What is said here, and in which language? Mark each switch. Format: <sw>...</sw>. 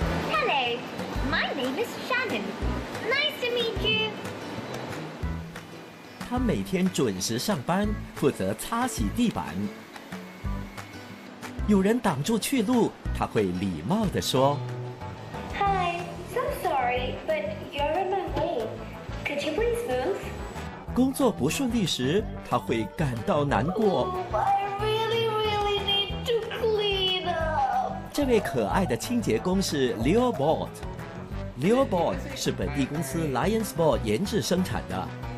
<en>Hello, my name is Shannon. Nice to meet you.</en> <zh>他每天准时上班，负责擦洗地板。有人挡住去路，他会礼貌地说</zh> <en>Hi, so sorry, but you're in my way. Could you please move?</en> <zh>工作不顺利时，他会感到难过</zh> <en>I really, really need to clean up.</en> <zh>这位可爱的清洁工是 Leo Bot. Leo Bot 是本地公司 Lions Bot 研制生产的。</zh>